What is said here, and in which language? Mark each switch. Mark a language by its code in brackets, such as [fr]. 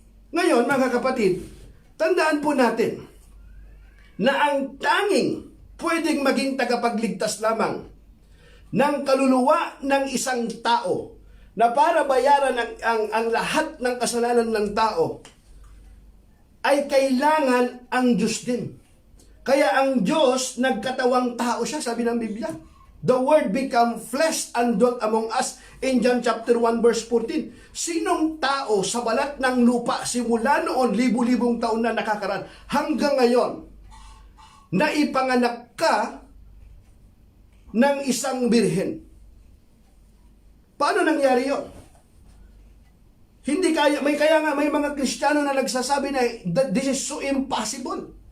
[tl] Ngayon, mga kapatid, tandaan po natin na ang tanging pwedeng maging tagapagligtas lamang ng kaluluwa ng isang tao na para bayaran ang lahat ng kasalanan ng tao ay kailangan ang Diyos din. Kaya ang Diyos, nagkatawang tao siya, sabi ng Biblia. [en] The Word become flesh and dwelt among us in John chapter 1 verse 14. [tl] Sinong tao sa balat ng lupa simula noon libu-libong taon na nakakaraan hanggang ngayon na ipanganak ka ng isang birhen? Paano nangyari yon? Hindi kaya, may mga Kristiyano na nagsasabi na [en] this is so impossible.